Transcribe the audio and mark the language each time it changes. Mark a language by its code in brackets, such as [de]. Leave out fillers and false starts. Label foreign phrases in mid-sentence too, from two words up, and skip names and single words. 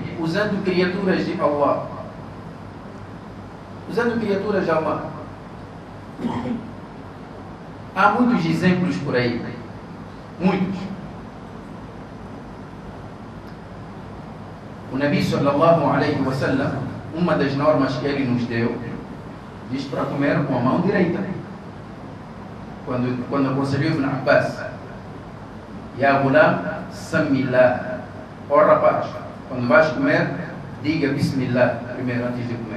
[pt] Usando criaturas de Allah. Usando criaturas de Allah. Há muitos exemplos por aí. Muitos. O Nabi [ar] صلى الله عليه وسلم, [pt] uma das normas que ele nos deu, diz para comer com a mão direita. Quando aconselhou Ibn Abbas, [ar] يا غلام, [pt] Samillah. Ó rapaz, quando vais comer, diga Bismillah primeiro antes de comer.